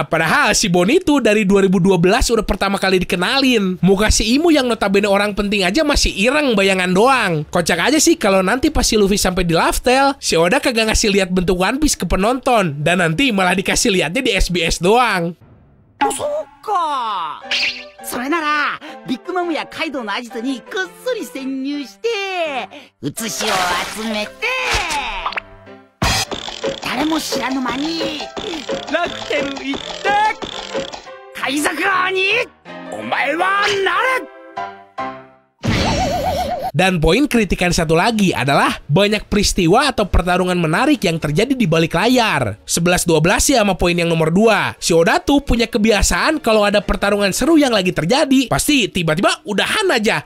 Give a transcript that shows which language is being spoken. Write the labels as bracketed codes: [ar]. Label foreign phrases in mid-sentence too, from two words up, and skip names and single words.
[id] Padahal si Bonnie tuh dari 2012 udah pertama kali dikenalin. Muka si Imu yang notabene orang penting aja masih ireng bayangan doang. Kocak aja sih kalau nanti pas si Luffy sampai di Laftel, si Oda kagak ngasih lihat bentuk One Piece ke penonton dan nanti malah dikasih lihatnya di SBS doang. [ja] そうか。それならビッグマムやカイドウのアジトにこっそり潜入して写しを集めて誰も知らぬ間にラクテル行って海賊王にお前はなれ。 [id] Dan poin kritikan satu lagi adalah banyak peristiwa atau pertarungan menarik yang terjadi di balik layar. 11-12 ya sama poin yang nomor 2. Si Oda tuh punya kebiasaan kalau ada pertarungan seru yang lagi terjadi, pasti tiba-tiba udahan aja.